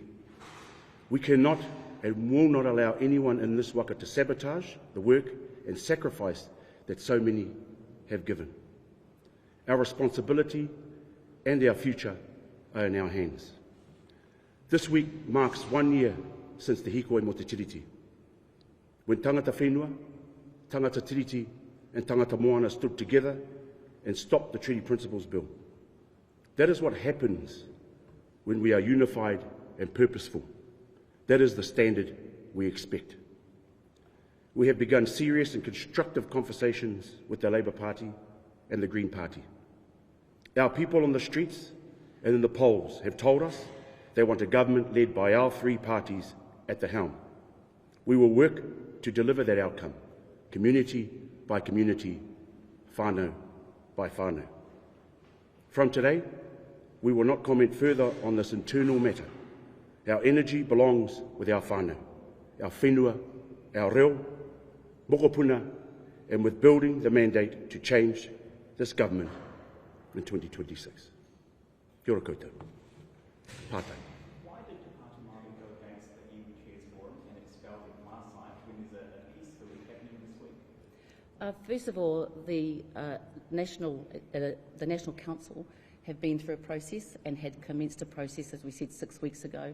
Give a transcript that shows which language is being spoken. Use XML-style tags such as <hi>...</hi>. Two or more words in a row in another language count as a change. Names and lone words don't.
<en>We cannot and will not allow anyone in this waka to sabotage the work and sacrifice that so many have given. Our responsibility and our future are in our hands. This week marks 1 year since the</en> <mi>hikoi mo te tiriti,</mi> <en>when</en> <mi>tangata whenua, tangata tiriti</mi> <en>and</en> <mi>tangata moana</mi> <en>stood together and stopped the Treaty Principles Bill. That is what happens when we are unified and purposeful. That is the standard we expect. We have begun serious and constructive conversations with the Labour Party and the Green Party. Our people on the streets and in the polls have told us they want a government led by our three parties at the helm. We will work to deliver that outcome, community by community, whānau by whānau. From today, we will not comment further on this internal matter. Our energy belongs with our whānau, our whenua, our reo, mokopuna, and with building the mandate to change this government in 2026.</en> <mi>Kia ora koutou. Pātai.</mi> <en>Why did Pāti Māori go against the Iwi Chairs Forum and expel them last night when there's a peaceful happening this week? First of all, the National Council have been through a process and had commenced a process, as we said, 6 weeks ago.</en>